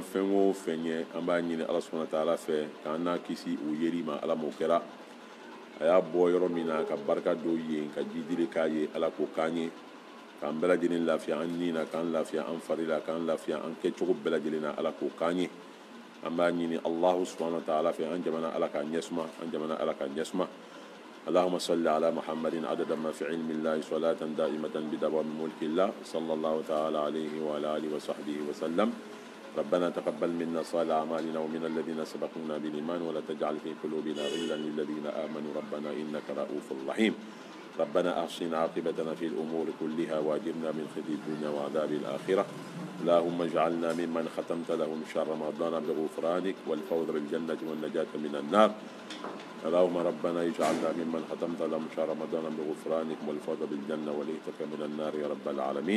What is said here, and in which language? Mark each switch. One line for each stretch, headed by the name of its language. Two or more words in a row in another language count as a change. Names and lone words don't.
Bambara: fɛn o fɛn ye an b'a ɲini Ala
Arabic: سبحانه وتعالى
Bambara: fɛ k'an n'a kisi o yeri ma Ala m'o kɛra a y'a bɔ yɔrɔ min na ka barika don yen ka jidire k'a ye Ala k'o k'an ye k'an bɛɛ lajɛlen lafiya an ni na k'an lafiya an fari la k'an lafiya an kɛcogo bɛɛ lajɛlen na Ala k'o k'an ye an b'a ɲini
Arabic: الله سبحانه وتعالى
Bambara: fɛ an jamana Ala k'a ɲɛsuma an jamana Ala k'a ɲɛsuma
Arabic: اللهم صل على محمد عدد ما في علم الله صلاة دائمة بدوام ملك الله صلى الله تعالى عليه وعلى آله وصحبه وسلم ربنا تقبل منا صالح أعمالنا ومن الذين سبقونا بالإيمان ولا تجعل في قلوبنا غلا للذين آمنوا ربنا إنك رؤوف رحيم ربنا أحسن عاقبتنا في الأمور كلها وأجرنا من خزي الدنيا وعذاب الآخرة اللهم اجعلنا ممن ختمت لهم شر رمضان بغفرانك والفوز بالجنة والنجاة من النار اللهم ربنا اجعلنا ممن ختمت لهم شهر رمضان بغفرانك والفوز بالجنة وليتك من النار يا رب العالمين.